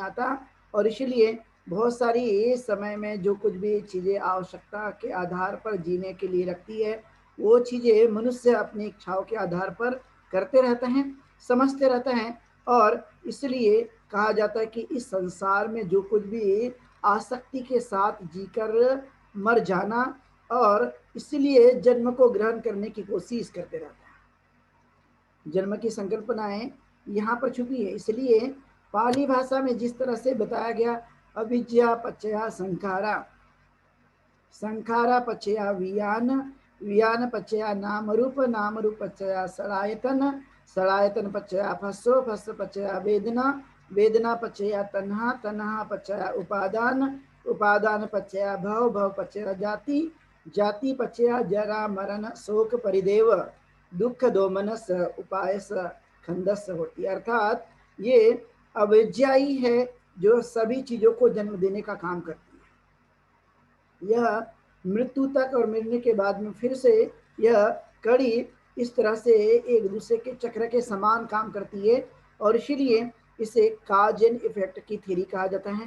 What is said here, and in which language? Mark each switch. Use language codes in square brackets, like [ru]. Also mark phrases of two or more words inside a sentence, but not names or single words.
[hi] आता और इसलिए बहुत सारी समय में जो कुछ भी चीज़ें आवश्यकता के आधार पर जीने के लिए रखती है वो चीज़ें मनुष्य अपनी इच्छाओं के आधार पर करते रहते हैं, समझते रहते हैं और इसलिए कहा जाता है कि इस संसार में जो कुछ भी आसक्ति के साथ जीकर मर जाना और इसलिए जन्म को ग्रहण करने की कोशिश करते रहता है। जन्म की संकल्पनाएं यहाँ पर छुपी है, इसलिए पाली भाषा में जिस तरह से बताया गया [pi] अविद्या पचया संखारा, संखारा पचया वियान, वियान पचया नाम रूप, नाम रूप पचया सलायतन, सलायतन पचया फस्सो, फस्स पचया वेदना, वेदना पचया तन्हा, तन्हा पचया उपादान, उपादान पचया भव, भव पचया जाति, जाति पचया जरा मरण शोक परिदेव, दुख दोमनस उपायस खंदस होती। [hi] अर्थात ये अविद्या ही है जो सभी चीजों को जन्म देने का काम करती है। यह मृत्यु तक और मरने के बाद में फिर से यह कड़ी इस तरह से एक दूसरे के चक्र के समान काम करती है और इसीलिए इसे [en] cause and effect [hi] की थ्योरी कहा जाता है।